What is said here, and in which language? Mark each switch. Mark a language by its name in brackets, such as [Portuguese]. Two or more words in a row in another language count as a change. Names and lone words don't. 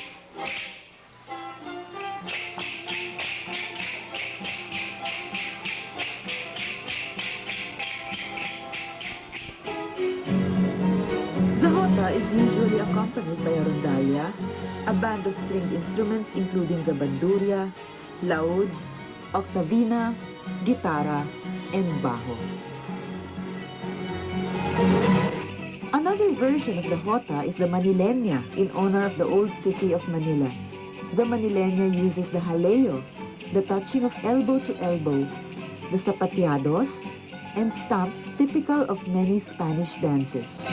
[English] The jota is usually accompanied by a rondalla, a band of stringed instruments including the bandurria, laúd, octavina, guitarra, and bajo. Another version of the jota is the Manileña in honor of the old city of Manila. The Manileña uses the jaleo, the touching of elbow to elbow, the zapateados, and stamp typical of many Spanish dances.